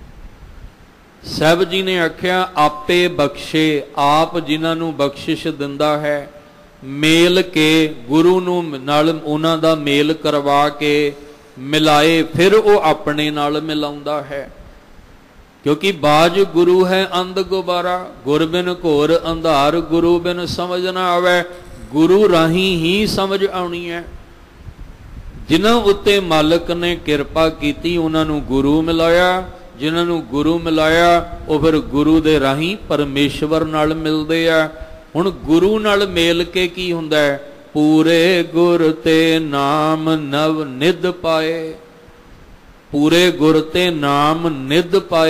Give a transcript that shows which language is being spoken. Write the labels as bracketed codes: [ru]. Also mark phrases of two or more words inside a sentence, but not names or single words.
[pa] ਸਾਹਿਬ ਜੀ ਨੇ ਆਖਿਆ ਆਪੇ ਬਖ਼ਸ਼ੇ, ਆਪ ਜਿਨ੍ਹਾਂ ਨੂੰ ਬਖ਼ਸ਼ਿਸ਼ ਦਿੰਦਾ ਹੈ, ਮੇਲ ਕੇ ਗੁਰੂ ਨੂੰ ਨਾਲ ਉਨ੍ਹਾਂ ਦਾ ਮੇਲ ਕਰਵਾ ਕੇ ਮਿਲਾਏ, ਫਿਰ ਉਹ ਆਪਣੇ ਨਾਲ ਮਿਲਾਉਂਦਾ ਹੈ। ਕਿਉਂਕਿ ਬਾਜ ਗੁਰੂ ਹੈ ਅੰਧ ਗੁਬਾਰਾ, ਗੁਰ ਬਿਨ ਘੋਰ ਅੰਧਾਰ, ਗੁਰੂ ਬਿਨ ਸਮਝ ਨਾ ਆਵੇ। ਗੁਰੂ ਰਾਹੀਂ ਹੀ ਸਮਝ ਆਉਣੀ ਹੈ। ਜਿਨ੍ਹਾਂ ਉੱਤੇ ਮਾਲਿਕ ਨੇ ਕਿਰਪਾ ਕੀਤੀ ਉਨ੍ਹਾਂ ਨੂੰ ਗੁਰੂ ਮਿਲਾਇਆ, ਜਿਨ੍ਹਾਂ ਨੂੰ ਗੁਰੂ ਮਿਲਾਇਆ ਉਹ ਫਿਰ ਗੁਰੂ ਦੇ ਰਾਹੀਂ ਪਰਮੇਸ਼ਰ ਨਾਲ ਮਿਲਦੇ ਆ। ਹੁਣ ਗੁਰੂ ਨਾਲ ਮੇਲ ਕੇ ਕੀ ਹੁੰਦਾ ਹੈ? ਪੂਰੇ ਗੁਰ ਤੇ ਨਾਮ ਨਵ ਨਿਧ ਪਾਏ, ਪੂਰੇ ਗੁਰ ਤੇ ਨਾਮ ਨਿਧ ਪਾਏ।